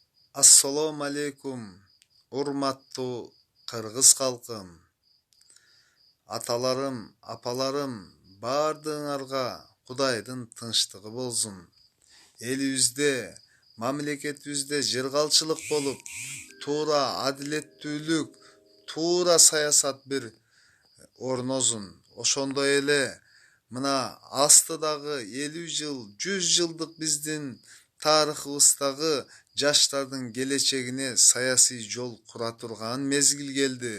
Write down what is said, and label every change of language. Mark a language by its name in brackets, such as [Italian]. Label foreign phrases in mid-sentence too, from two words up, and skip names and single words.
[Uzbek] Assalomu alaykum, hurmatli Qirg'iz xalqim. [Kyrgyz] Аталарым, апаларым, баарыңарга Кудайдын тынчтыгы болсун. Элибизде, мамлекетибизде жыргалчылык болуп, туура адилеттүүлүк, туура саясат бир орнозун. Ошондой эле мына астыдагы 50 жыл, 100 жылдык биздин тарыхыбыздагы жаштардын келечегине саясий жол кура турган мезгил келди.